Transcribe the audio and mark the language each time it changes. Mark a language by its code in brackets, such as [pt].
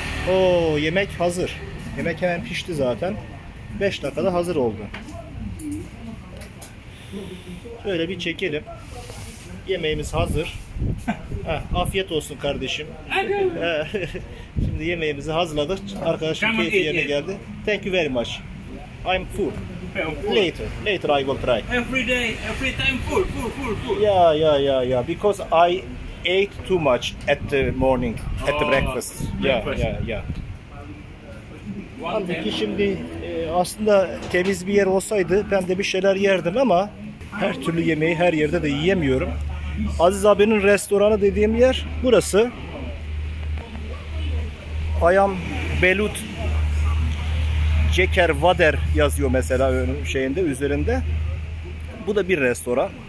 [tr] Oo, yemek hazır. Yemek hemen pişti zaten. 5 dakikada hazır oldu. Şöyle bir çekelim. Yemeğimiz hazır. Afiyet olsun kardeşim. Şimdi yemeğimizi hazırladık. Arkadaşım keyfi yerine geldi. [en] Thank you very much. I'm full. Later I will try. Every day, every time full. Yeah. Because I ate too much at the morning, at the breakfast. Yeah. [tr] Halbuki şimdi aslında temiz bir yer olsaydı ben de bir şeyler yerdim ama her türlü yemeği her yerde de yiyemiyorum. Aziz abinin restoranı dediğim yer burası. Ayam Belut Ceker Vader yazıyor mesela şeyinde, üzerinde. Bu da bir restoran.